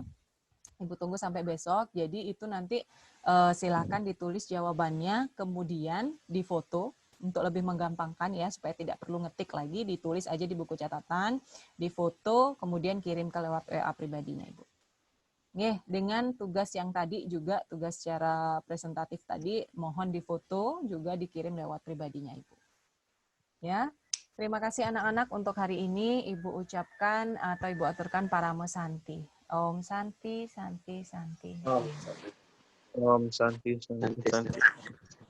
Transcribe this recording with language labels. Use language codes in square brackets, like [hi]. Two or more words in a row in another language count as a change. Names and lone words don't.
[id] Ibu tunggu sampai besok. Jadi itu nanti silakan ditulis jawabannya, kemudian difoto untuk lebih menggampangkan ya, supaya tidak perlu ngetik lagi, ditulis aja di buku catatan, difoto, kemudian kirim ke lewat WA pribadinya Ibu. Oke, dengan tugas yang tadi juga, tugas secara presentatif tadi, mohon difoto, juga dikirim lewat pribadinya Ibu. Ya, terima kasih anak-anak untuk hari ini. Ibu ucapkan atau Ibu aturkan [sa] parama santi. Om Santi, Santi, Santi. Om Santi. Om Santi, Santi, Santi.